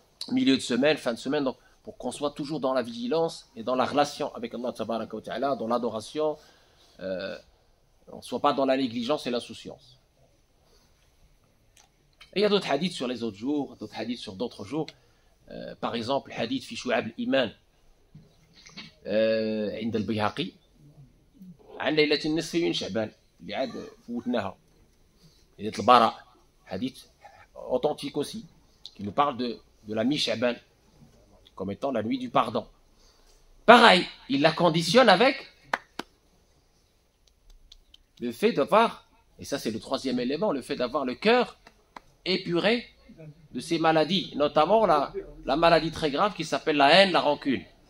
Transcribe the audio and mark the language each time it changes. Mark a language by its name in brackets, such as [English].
[French] Milieu de semaine, fin de semaine, donc, pour qu'on soit toujours dans la vigilance et dans la relation avec Allah, tabaraka wa ta'ala, dans l'adoration, on ne soit pas dans la négligence et l'insouciance. Et il y a d'autres hadiths sur les autres jours, d'autres hadiths sur d'autres jours. Par exemple, le hadith [Arabic] fi Shu'ab al-Iman عند البيهقي عن ليلة النصف من شعبان اللي عاد فوتناها. ليلة البراء, [French] hadith authentique aussi, qui nous parle de la mi-Sha'ban comme étant la nuit du pardon. Pareil, il la conditionne avec le fait d'avoir, et ça c'est le troisième élément, le fait d'avoir le cœur épuré de ces maladies, notamment la maladie très grave qui s'appelle la haine, la rancune.